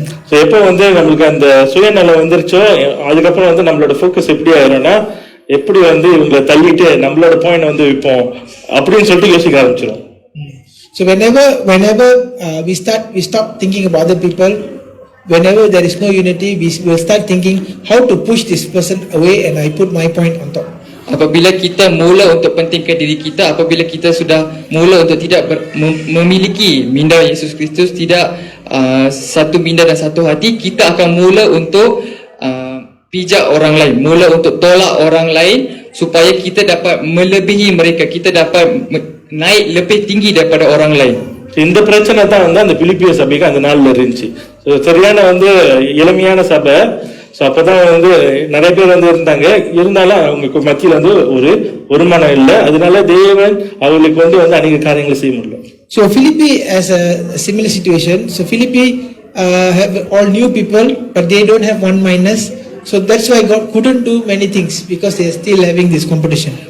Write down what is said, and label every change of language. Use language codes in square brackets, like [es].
[ta] So எப்போ வந்து நம்மளுக்கு அந்த சுயநலம் வந்துருச்சோ, அதுக்கப்புறம் வந்து நம்மளோட ஃபோக்கஸ் எப்படி ஆயிரும்னா, எப்படி வந்து இவங்களை தள்ளிட்டு நம்மளோட பாயிண்ட் வந்து வைப்போம் அப்படின்னு சொல்லிட்டு யோசிக்க ஆரம்பிச்சிடும். [en] So whenever we stop thinking about other people. Whenever there is no unity, we will start thinking how to push this person away, and I put my point on top. [ms] Apabila kita mula untuk pentingkan diri kita, apabila kita sudah mula untuk tidak memiliki minda Yesus Kristus, tidak satu minda dan satu hati, kita akan mula untuk pijak orang lain, mula untuk tolak orang lain supaya kita dapat melebihi mereka, kita dapat naik lebih tinggi daripada orang lain. [ta] இந்த பிரச்சனை தான் வந்து அந்த பிலிப்பிய சபைக்கு அந்த நாள்ல இருந்துச்சு. சரியான வந்து எளிமையான சபை. ஸோ அப்பதான் வந்து நிறைய பேர் வந்து இருந்தாலும் அவங்க மத்தியில் வந்து ஒரு மனம் இல்லை. அதனால தேவன் அவங்களுக்கு வந்து அநேக காரியங்களை செய்ய முடியல. [en] So Philippi has a similar situation. So Philippi have all new people, but they don't have one-mindedness. So that's why God couldn't do many things because they are still having this competition.